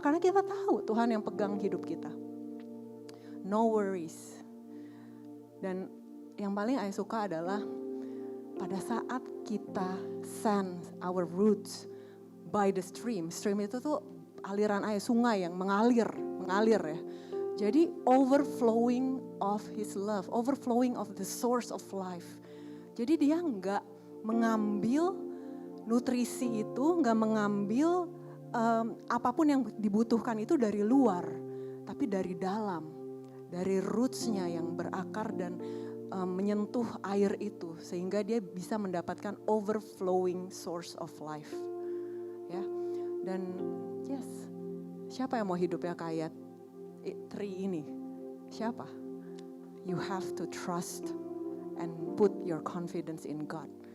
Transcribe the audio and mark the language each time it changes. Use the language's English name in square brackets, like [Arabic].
[Indonesian] Karena kita tahu Tuhan yang pegang hidup kita. [English] No worries. [Indonesian] Dan yang paling saya suka adalah pada saat kita [English] send our roots by the stream. [Indonesian] Stream itu tuh aliran air, sungai yang mengalir ya. [English] Jadi overflowing of His love, overflowing of the source of life. [Indonesian] Jadi dia nggak mengambil nutrisi itu, nggak mengambil apapun yang dibutuhkan itu dari luar, tapi dari dalam, dari rootsnya yang berakar dan menyentuh air itu sehingga dia bisa mendapatkan [English] overflowing source of life. [Indonesian] Ya. Dan yes, siapa yang mau hidupnya kayak tree ini? Siapa? [English] You have to trust and put your confidence in God.